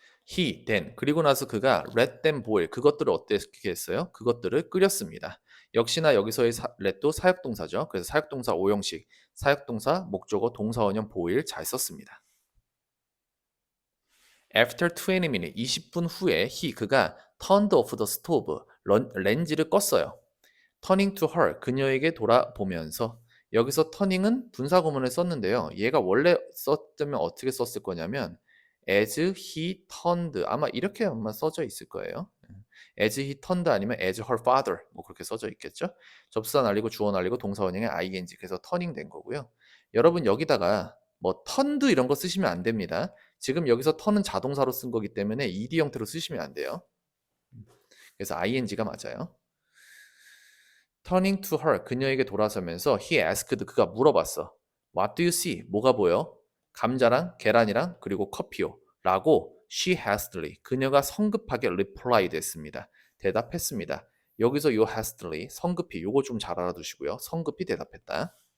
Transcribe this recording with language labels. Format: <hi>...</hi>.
<en>he, then</en> <ko>그리고 나서 그가</ko> <en>let them boil</en> <ko>그것들을 어떻게 했어요? 그것들을 끓였습니다. 역시나 여기서의 let도 사역동사죠. 그래서 사역동사 5형식 사역동사, 목적어, 동사원형, boil 잘 썼습니다.</ko> <en>After 20 minutes</en> <ko>20분 후에 그가</ko> <en>turned off the stove</en> <ko>렌지를 껐어요.</ko> <en>turning to her</en> <ko>그녀에게 돌아보면서 여기서 turning은 분사구문을 썼는데요. 얘가 원래 썼으면 어떻게 썼을 거냐면</ko> <en>as he turned</en> <ko>아마 이렇게 아마 써져 있을 거예요.</ko> <en>as he turned</en> <ko>아니면</ko> <en>as her father</en> <ko>뭐 그렇게 써져 있겠죠. 접수사 날리고 주어 날리고 동사 원형의 ing 그래서 turning 된 거고요. 여러분 여기다가 뭐 turned 이런 거 쓰시면 안 됩니다. 지금 여기서 turn은 자동사로 쓴 거기 때문에 ed 형태로 쓰시면 안 돼요. 그래서 ing가 맞아요.</ko> <en>Turning to her,</en> <ko>그녀에게 돌아서면서</ko> <en>he asked,</en> <ko>그가 물어봤어.</ko> <en>What do you see?</en> <ko>뭐가 보여? 감자랑 계란이랑 그리고 커피요. 라고</ko> <en>she hastily,</en> <ko>그녀가 성급하게</ko> <en>replied</en> <ko>했습니다. 대답했습니다. 여기서 요 hastily, 성급히, 요거 좀 잘 알아두시고요. 성급히 대답했다.</ko>